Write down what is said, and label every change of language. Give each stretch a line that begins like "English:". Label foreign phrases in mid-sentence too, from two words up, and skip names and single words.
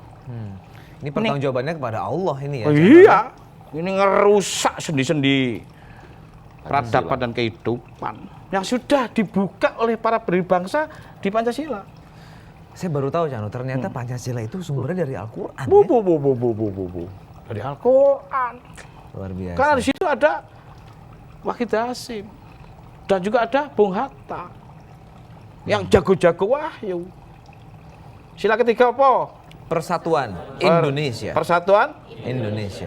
Indonesian: Ini pertanggungjawabannya kepada Allah ini ya. Oh, iya, ini ngerusak sendi-sendi peradaban dan kehidupan yang sudah dibuka oleh para pendiri bangsa di Pancasila. Saya baru tahu Cano, ternyata Pancasila itu sumbernya dari Al-Quran. Bu, Ya? bu, bu, bu, bu, bu, bu, bu. Dari Al-Quran. Luar biasa. Karena di situ ada Wahid Hasyim dan juga ada Bung Hatta yang jago-jago wahyu. Sila ketiga apa? Persatuan Indonesia. Persatuan. Indonesia.